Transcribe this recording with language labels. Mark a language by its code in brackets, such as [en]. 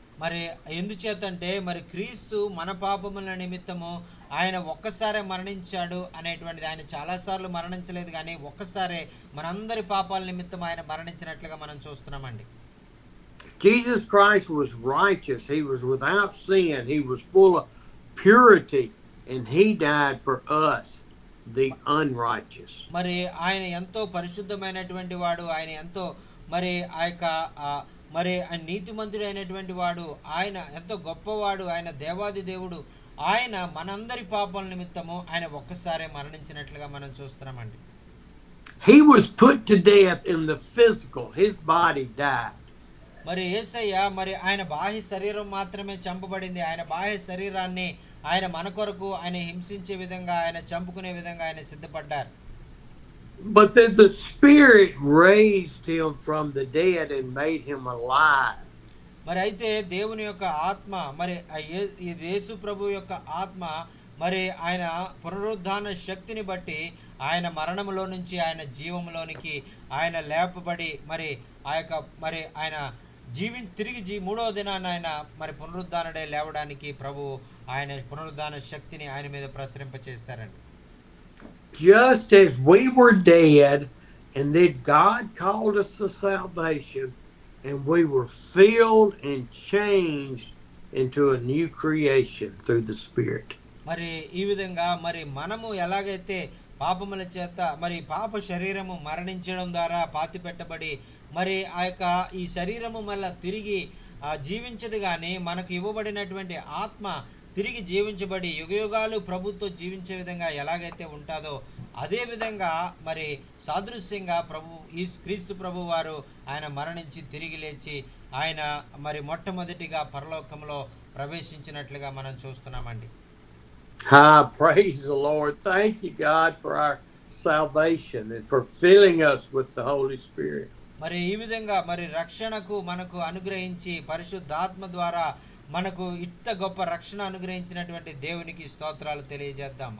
[te] మరి ఎందుచేతంటే మరి క్రీస్తు మన పాపముల నిమిత్తము ఆయన ఒక్కసారే మరణించాడు అనేటువంటిది. ఆయన చాలాసార్లు మరణించలేదు, కానీ ఒక్కసారే మనందరి పాపాల నిమిత్తం ఆయన మరణించినట్లుగా మనం చూస్తున్నామండి. [en] Jesus Christ was righteous. He was without sin. He was full of purity. And he died for us, the unrighteous. [te] మరి ఆయన ఎంతో పరిశుద్ధమైనటువంటి వాడు, ఆయన ఎంతో మరి ఆ యొక్క మరి ఆయన నీతిమంతుడు అయినటువంటి వాడు, ఆయన ఎంతో గొప్పవాడు, ఆయన దేవాది దేవుడు. ఆయన మనందరి పాపాల నిమిత్తము ఆయన ఒక్కసారే మరణించినట్లుగా మనం చూస్తున్నామండి. [en] He was put to death in the physical. His body died. [te] మరి యేసయ్య మరి ఆయన బాహ్య శరీరం మాత్రమే చంపబడింది. ఆయన బాహ్య శరీరాన్ని ఆయన మన కొరకు ఆయన హింసించే విధంగా, ఆయన చంపుకునే విధంగా ఆయన సిద్ధపడ్డారు. [en] But then the Spirit raised him from the dead and made him alive. [te] మరి అయితే దేవుని యొక్క ఆత్మ, మరి యేసు ప్రభు యొక్క ఆత్మ మరి ఆయన పునరుద్ధాన శక్తిని బట్టి ఆయన మరణములో నుంచి ఆయన జీవములోనికి ఆయన లేపబడి మరి ఆ యొక్క మరి ఆయన తిరిగి మూడవ దినాన ఆయన మరి పునరుద్ధానుడై లేవడానికి ప్రభు ఆయన పునరుద్ధాన శక్తిని ఆయన మీద ప్రసరింపచేశారండి. [en] Just as we were dead, and then God called us to salvation, and we were filled and changed into a new creation through the Spirit. [te] మరి ఈ విధంగా మరి మనము ఎలాగైతే పాపముల చేత మరి పాప శరీరము మరణించడం ద్వారా పాతిపెట్టబడి మరి ఆ యొక్క ఈ శరీరము మళ్ళా తిరిగి జీవించదు, కానీ మనకు ఇవ్వబడినటువంటి ఆత్మ తిరిగి జీవించబడి యుగయుగాలు ప్రభుతో జీవించే విధంగా ఎలాగైతే ఉంటుందో అదే విధంగా మరి సాదృశ్యంగా ఈ క్రీస్తు ప్రభు వారు ఆయన మరణించి తిరిగి లేచి ఆయన మరి మొట్టమొదటిగా పరలోకంలో ప్రవేశించినట్లుగా మనం చూస్తున్నామండి. [en] Praise the Lord. Thank you, God, for our salvation and for filling us with the Holy Spirit. [te] మరి ఈ విధంగా మరి రక్షణకు మనకు అనుగ్రహించి పరిశుద్ధాత్మ ద్వారా మనకు ఇంత గొప్ప రక్షణ అనుగ్రహించినటువంటి దేవునికి స్తోత్రాలు తెలియజేద్దాం.